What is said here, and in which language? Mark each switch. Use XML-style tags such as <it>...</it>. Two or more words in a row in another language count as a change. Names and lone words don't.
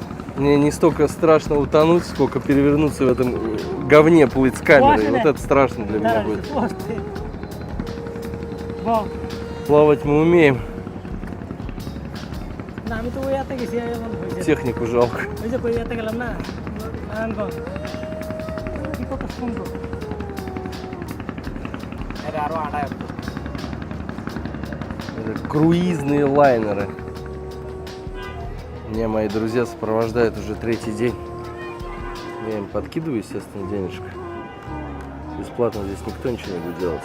<ru>Мне не столько страшно утонуть, сколько перевернуться в этом говне, плыть с камерой. Вот это страшно для меня будет.</ru> <bn>বাহ</bn> <ru>Плавать мы умеем,</ru> <bn>না আমি তো ওই ইয়াতে গেছি এমন হয়েছে</bn> <ru>технику жалко.</ru> <bn>ওই যে ওই ইয়াতে গেলাম না নারায়ণগঞ্জ কি কত সুন্দর এটা আরো আড়াই</bn> <ru>Это круизные лайнеры. Меня мои друзья сопровождают уже 3-й день. Я им подкидываю, естественно, денежка. Бесплатно здесь никто ничего не будет делать.</ru>